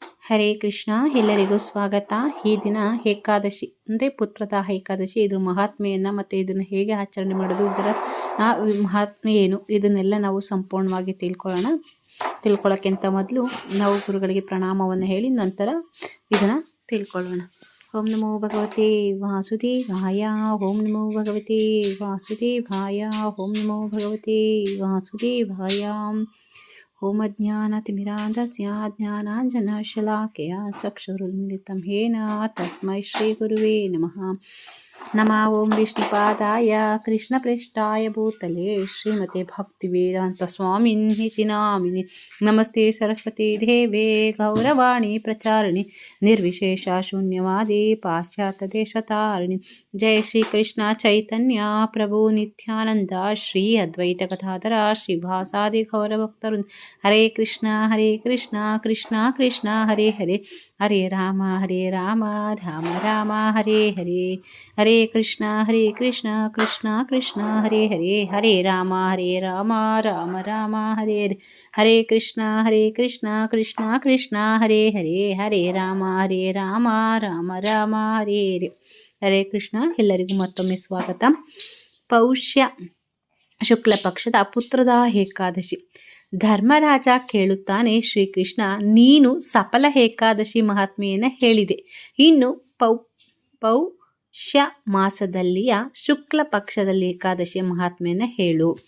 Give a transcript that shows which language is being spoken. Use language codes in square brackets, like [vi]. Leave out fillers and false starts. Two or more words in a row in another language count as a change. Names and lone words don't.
[sa] ಹರೇ ಕೃಷ್ಣ. [kn] ಎಲ್ಲರಿಗೂ ಸ್ವಾಗತ. ಈ ದಿನ ಏಕಾದಶಿ ಅಂದರೆ ಪುತ್ರದಾಹ ಏಕಾದಶಿ. ಇದು ಮಹಾತ್ಮೆಯನ್ನು ಮತ್ತು ಇದನ್ನು ಹೇಗೆ ಆಚರಣೆ ಮಾಡೋದು, ಇದರ ಮಹಾತ್ಮೆ ಏನು, ಇದನ್ನೆಲ್ಲ ನಾವು ಸಂಪೂರ್ಣವಾಗಿ ತಿಳ್ಕೊಳ್ಳೋಕ್ಕಿಂತ ಮೊದಲು ನಾವು ಗುರುಗಳಿಗೆ ಪ್ರಣಾಮವನ್ನು ಹೇಳಿ ನಂತರ ಇದನ್ನು ತಿಳ್ಕೊಳ್ಳೋಣ. [sa] ಓಂ ನಮೋ ಭಗವತೆ ವಾಸುದೇವಾಯ. ಓಂ ನಮೋ ಭಗವತೆ ವಾಸುದೇವಾಯ. ಓಂ ನಮೋ ಭಗವತೆ ವಾಸುದೇವಾಯ. ಓಂ ಅಜ್ಞಾನತಿಮಿರಾಂಧಸ್ಯ ಜ್ಞಾನಾಂಜನಶಲಾಕಯ ಚಕ್ಷುರುನ್ಮಿಲಿತಂ ಯೇನ ತಸ್ಮೈ ಶ್ರೀ ಗುರುವೇ ನಮಃ. ನಮಃ ಓಂ ವಿಷ್ಣುಪಾದಾಯ ಕೃಷ್ಣಪ್ರೇಷ್ಠಾಯ ಭೂತಲೆ ಶ್ರೀಮತೆ ಭಕ್ತಿವೇದಾಂತ ಸ್ವಾಮಿನ್ನಿತಿ ನಾಮಿನಿ. ನಮಸ್ತೆ ಸರಸ್ವತಿ ದೇವೇ ಗೌರವಾಣಿ ಪ್ರಚಾರಿಣಿ ನಿರ್ವಿಶೇಷ ಶೂನ್ಯವಾದಿ ಪಾಶ್ಚಾತ್ಯ ದೇಶತಾರಿಣಿ. ಜಯ ಶ್ರೀ ಕೃಷ್ಣ ಚೈತನ್ಯ ಪ್ರಭು ನಿತ್ಯಾನಂದ ಶ್ರೀ ಅದ್ವೈತ ಗದಾಧರ ಶ್ರೀವಾಸಾದಿ ಗೌರಭಕ್ತರು. ಹರೇ ಕೃಷ್ಣ ಕೃಷ್ಣ ಕೃಷ್ಣ ಹರೇ ಹರೇ, ಹರೇ ರಾಮ ರಾಮ ರಾಮ ಹರೇ ಹರೇ. ಹರೇ ಕೃಷ್ಣ ಕೃಷ್ಣ ಕೃಷ್ಣ ಹರೇ ಹರೇ, ಹರೇ ರಾಮ ರಾಮ ರಾಮ ಹರೇ ಹರೇ. ಹರೇ ಕೃಷ್ಣ ಕೃಷ್ಣ ಕೃಷ್ಣ ಹರೇ ಹರೇ, ಹರೇ ರಾಮ ರಾಮ ರಾಮ ಹರೇ ಹರೇ. ಹರೇ ಕೃಷ್ಣ. [kn] ಎಲ್ಲರಿಗೂ ಮತ್ತೊಮ್ಮೆ ಸ್ವಾಗತ. ಪೌಷ್ಯ ಶುಕ್ಲ ಪಕ್ಷದ ಪುತ್ರದ ಏಕಾದಶಿ. ಧರ್ಮರಾಜ ಕೇಳುತ್ತಾನೆ, ಶ್ರೀಕೃಷ್ಣ ನೀನು ಸಫಲ ಏಕಾದಶಿ ಮಹಾತ್ಮೆಯನ್ನು ಹೇಳಿದೆ, ಇನ್ನು ಪೌಷ್ಯ ಮಾಸದಲ್ಲಿಯ ಶುಕ್ಲ ಪಕ್ಷದಲ್ಲಿ ಏಕಾದಶಿಯ ಮಹಾತ್ಮೆಯನ್ನು ಹೇಳು.